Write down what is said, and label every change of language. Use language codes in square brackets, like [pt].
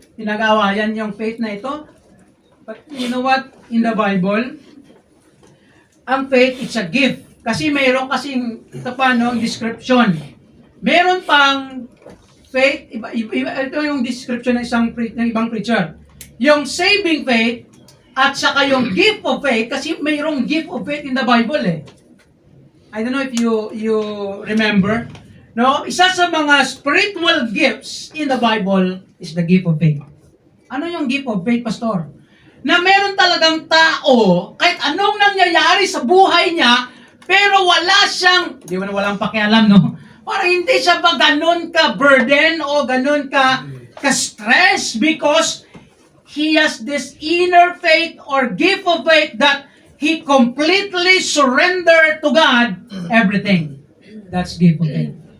[tl] Pinag-aawayan yung faith na ito. [en] But you know what? In the Bible, ang faith, it's a gift. [tl] Kasi mayroon kasing, ito pa, no, description. Mayroon pang faith, ito yung description ng ibang preacher. [en] Yung saving faith, [tl] at saka yung [en] gift of faith, [tl] kasi mayroong [en] gift of faith in the Bible eh. I don't know if you remember, no? [tl] Isa sa mga [en] spiritual gifts in the Bible is the gift of faith. [tl] Ano yung [en] gift of faith, Pastor? [tl] Na meron talagang tao, kahit anong nangyayari sa buhay niya, pero wala siyang, di ba na walang pakialam, no? Parang hindi siya ba ganun ka [en] burden o ganun ka stress because he has this inner faith or gift of faith that he completely surrendered to God everything. That's gift of faith.